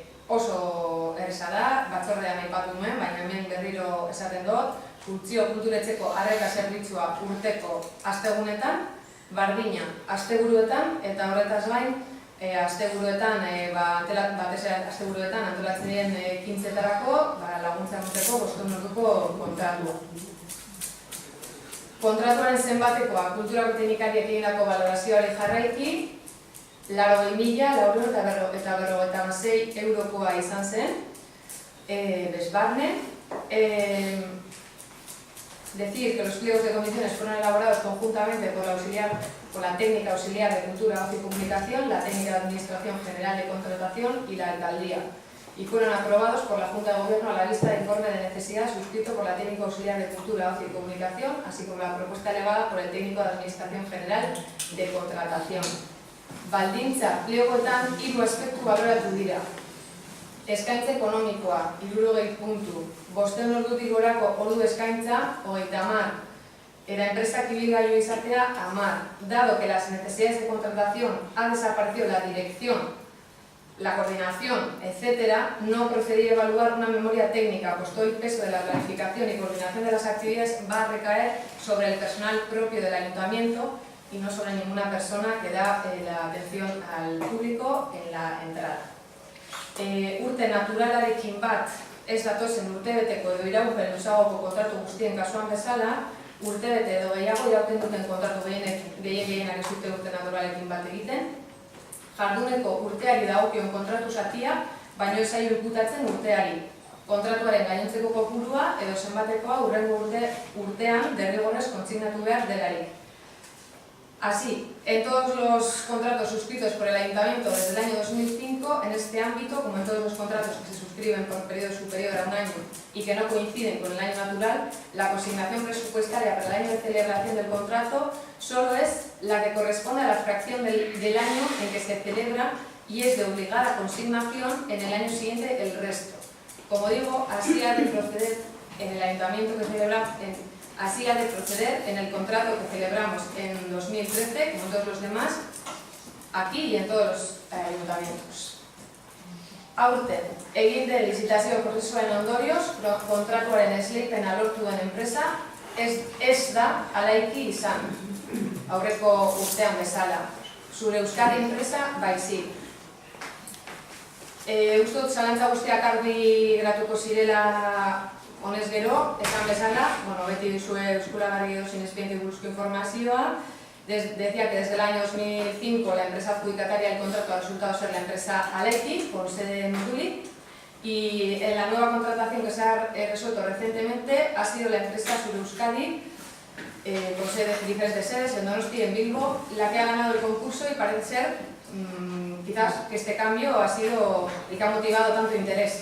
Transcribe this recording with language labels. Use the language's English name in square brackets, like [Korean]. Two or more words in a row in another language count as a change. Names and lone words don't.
[Basque] Oso erresa da, batzordean aipatu nuen, baina hemen berriro esaten dut, funtzio kulturetzeko arreta zerbitzua urteko astegunetan, bardina asteburuetan, eta horretaz gain, asteburuetan antolatzen diren ekintzetarako laguntza emoteko 5 orduko kontratua. Kontratuaren zenbatekoa kulturako teknikariek egindako balorazioari jarraiki, 80.000 eta 56 eurokoa izan zen, desbarne. [Spanish] Decir que los pliegos de condiciones fueron elaborados conjuntamente por la técnica auxiliar de cultura, ocio y comunicación, la técnica de administración general de contratación y la alcaldía, y fueron aprobados por la Junta de Gobierno a la lista de informe de necesidad suscrito por la técnica auxiliar de cultura, ocio y comunicación, así como la propuesta elevada por el técnico de administración general de contratación. [Basque] Baldintza pliegoetan 3 aspektu baloratu dira. Eskaintza ekonomikoa, 60 puntu, 500 ordutik gorako ordu eskaintza, 30. Era enpresak ibilgailu izatea, 10. [Spanish] Dado que las necesidades de contratación ha desaparecido la dirección, la coordinación, etc., no procedí a evaluar una memoria técnica, puesto el peso de la planificación y coordinación de las actividades va a recaer sobre el personal propio del ayuntamiento y no sobre ninguna persona que da la atención al público en la entrada. [Basque] Urte naturalarekin bat ez datozen urtebeteko edo iraupen luzagoko kontratu guztien kasuan bezala, urtebete edo gehiago irauten duten kontratu gehienak ez dute urte naturalekin bat egiten, jarduneko urteari dagokion kontratu zatia, baino ez zaio ikutatzen urteari. Kontratuaren gainontzeko kopurua edo zenbatekoa hurrengo urtean derrigorrez kontzignatu behar delarik. [Spanish] Así, en todos los contratos suscritos por el Ayuntamiento desde el año 2005, en este ámbito, como en todos los contratos que se suscriben por periodo superior a un año y que no coinciden con el año natural, la consignación presupuestaria para el año de celebración del contrato solo es la que corresponde a la fracción del año en que se celebra y es de obligada consignación en el año siguiente el resto. Como digo, así ha de proceder en el Ayuntamiento que celebra... Así ha de proceder en el contrato que celebramos en 2013, como todos los demás, aquí y en todos los ayuntamientos. [Basque] Aurten, egin den lizitazio prozesuaren ondorioz, kontratuaren esleipena lortu den enpresa ez da alaiki izan, aurreko urtean bezala. Zure Euskadi enpresa baizik. Uste dut zalantza guztiak argi geratuko zirela honez gero, esan bezala, beti duzue eskuragarri edozin espediente buruzko informazioa. [Spanish] Decía que desde el año 2005 la empresa adjudicataria del contrato ha resultado ser la empresa Aleti, con sede en Uduli, y en la nueva contratación que se ha resuelto recientemente ha sido la empresa Sureuskadi, con diferentes sedes, en Donosti y en Bilbo, la que ha ganado el concurso, y parece ser quizás que este cambio ha sido el que ha motivado tanto interés.